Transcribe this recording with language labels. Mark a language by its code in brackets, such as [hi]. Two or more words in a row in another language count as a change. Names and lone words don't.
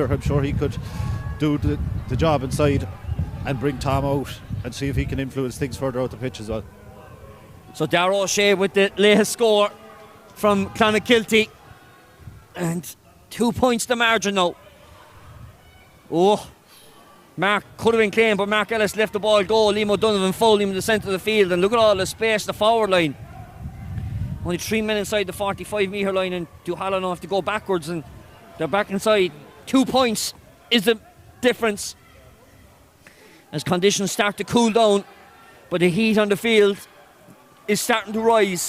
[en] I'm sure he could do the job inside and bring Tom out and see if he can influence things further out the pitch as well. So Darragh O'Shea with the latest score from Clonakilty, and 2 points the margin now. Mark could have been claimed, but Mark Ellis left the ball go. Liam O'Donovan fouled him in the centre of the field, and look at all the space, the forward line. Only 3 men inside the 45-metre line, and Duhallow now have to go backwards, and they're back inside. 2 points is the difference as conditions start to cool down, but the heat on the field is starting to rise.